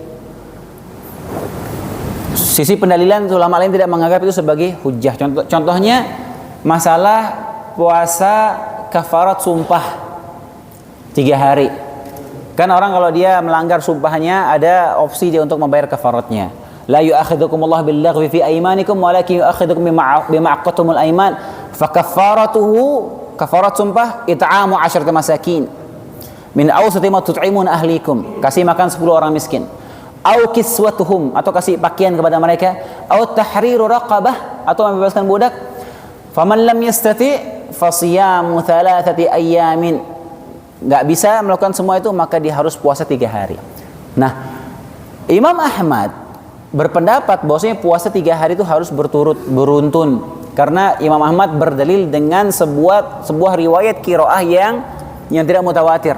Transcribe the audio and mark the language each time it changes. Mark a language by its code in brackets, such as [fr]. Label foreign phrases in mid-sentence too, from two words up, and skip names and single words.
[id] Sisi pendalilan ulama lain tidak menganggap itu sebagai hujjah. Contohnya masalah puasa kafarat sumpah 3 hari. Kan orang kalau dia melanggar sumpahnya ada opsi dia untuk membayar kafaratnya. [ar] لا يؤاخذكم الله باللغو في أيمانكم ولكن يؤاخذكم بما عقدتم الأيمان. فكفارته, [id] kafarat sumpah [ar] إطعام 10 مساكين. من أوسط ما تطعمون أهليكم, [id] kasih makan 10 orang miskin. [ar] أو كسوتهم, [id] atau kasih pakaian kepada mereka. [ar] أو تحرير رقبة, [id] atau membebaskan budak. [ar] فمن لم يستطع فصيام ثلاثة أيام. [id] Enggak bisa melakukan semua itu, maka dia harus puasa 3 hari. Nah, Imam Ahmad berpendapat bahwasanya puasa 3 hari itu harus berturut beruntun, karena Imam Ahmad berdalil dengan sebuah riwayat qiraah yang tidak mutawatir.